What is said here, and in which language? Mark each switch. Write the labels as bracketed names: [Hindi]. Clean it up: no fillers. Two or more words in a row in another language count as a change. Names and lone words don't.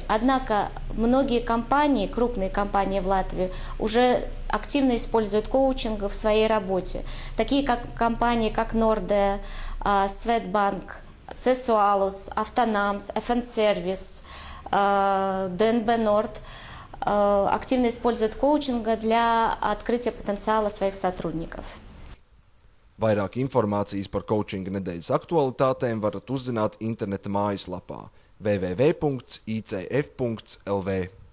[Russian] Однако многие компании, крупные компании в Латвии, уже активно используют коучинг в своей работе. Такие компании, как Nordea, Swedbank, Cesualus, Автонамс, FN Service, ДНБ Nord активно используют коучинг для открытия потенциала своих сотрудников. [Latvian] Vairāk informācijas par koučinga nedēļas aktualitātēm varat uzzināt interneta mājaslapā www.icf.lv.